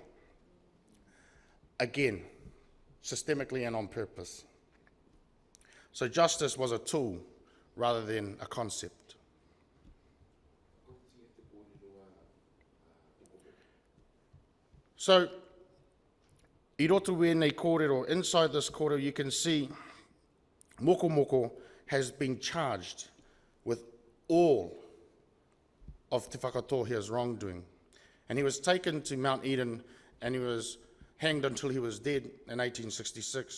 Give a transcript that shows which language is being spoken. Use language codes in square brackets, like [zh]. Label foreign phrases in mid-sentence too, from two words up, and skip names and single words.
[en] Again, systemically and on purpose. So justice was a tool rather than a concept. So, [mi] I roto wēnei kōrero, [en] inside this kōrero you can see Moko Moko has been charged with all of Te Whakatohea's wrongdoing. And he was taken to Mount Eden and he was hanged until he was dead in 1866.